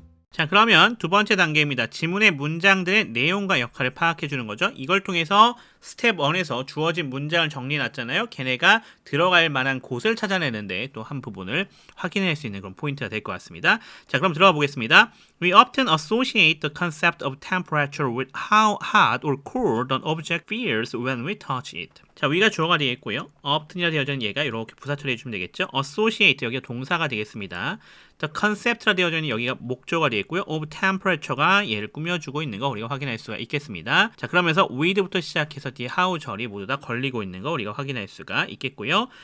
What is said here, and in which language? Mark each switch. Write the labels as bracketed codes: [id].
[ko] 자, 그러면 두 번째 단계입니다. 지문의 문장들의 내용과 역할을 파악해 주는 거죠. 이걸 통해서 스텝 1에서 주어진 문장을 정리해 놨잖아요. 걔네가 들어갈 만한 곳을 찾아내는데 또 한 부분을 확인할 수 있는 그런 포인트가 될 것 같습니다. 자, 그럼 들어가 보겠습니다. [en] We often associate the concept of temperature with how hot or cold an object feels when we touch it. [ko] 자, we가 주어가 되겠고요. often이라 되어진 얘가 이렇게 부사 처리해 주면 되겠죠. associate, 여기가 동사가 되겠습니다. [en] The concept [ko] 라 되어져 있는 여기가 목적어가 되겠고요. of temperature가 얘를 꾸며주고 있는 거 우리가 확인할 수가 있겠습니다. 자, 그러면서 with부터 시작해서 뒤에 how 절이 모두 다 걸리고 있는 거 우리가 확인할 수가 있겠고요.